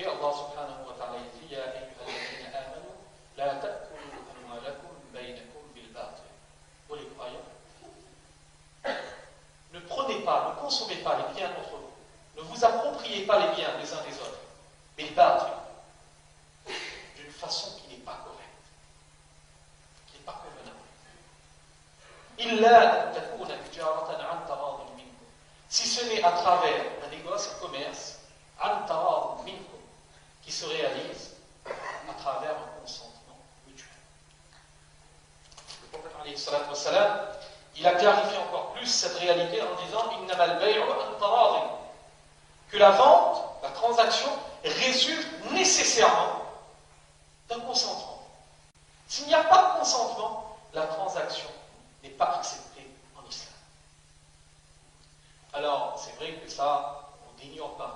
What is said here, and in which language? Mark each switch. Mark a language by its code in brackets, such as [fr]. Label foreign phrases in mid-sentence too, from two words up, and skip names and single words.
[ar] الله سبحانه وتعالى dit يا أيها الذين آمنوا لا تأكلوا أموالكم بينكم بالباطل. [fr] Pour les croyants, ne prenez pas, ne consommez pas les biens entre vous. Ne vous appropriez pas les biens les uns des autres. [ar] بالباطل. [fr] D'une façon qui n'est pas correcte, qui n'est pas convenable. [ar] إلا أن تكون تجارة عن تراض منكم. [fr] Si ce n'est à travers un négoce, un commerce, [ar] عن تراض منكم, [fr] qui se réalise à travers un consentement mutuel. Le prophète [ar] عليه الصلاة والسلام, [fr] il a clarifié encore plus cette réalité en disant [ar] إنما البيع عن تراض, [fr] que la vente, la transaction, résulte nécessairement d'un consentement. S'il n'y a pas de consentement, la transaction n'est pas acceptée en islam. Alors, c'est vrai que ça, on n'ignore pas.